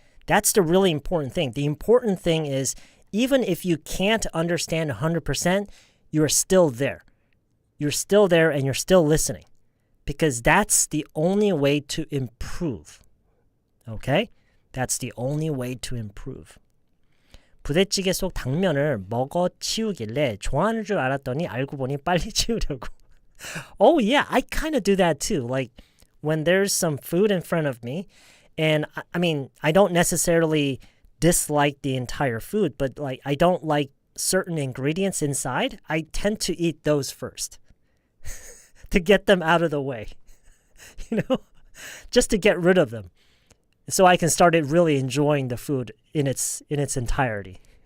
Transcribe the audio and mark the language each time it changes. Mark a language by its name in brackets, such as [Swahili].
[English] That's the really important thing. The important thing is, even if you can't understand 100%, you're still there. You're still there and you're still listening. Because that's the only way to improve. Okay? That's the only way to improve. [Korean] 부대찌개 속 당면을 먹어 치우길래 좋아하는 줄 알았더니 알고 보니 빨리 치우려고. [English] Oh yeah, I kind of do that too. Like when there's some food in front of me, and I mean, I don't necessarily dislike the entire food, but like I don't like certain ingredients inside, I tend to eat those first to get them out of the way, just to get rid of them, so I can start really enjoying the food in its entirety.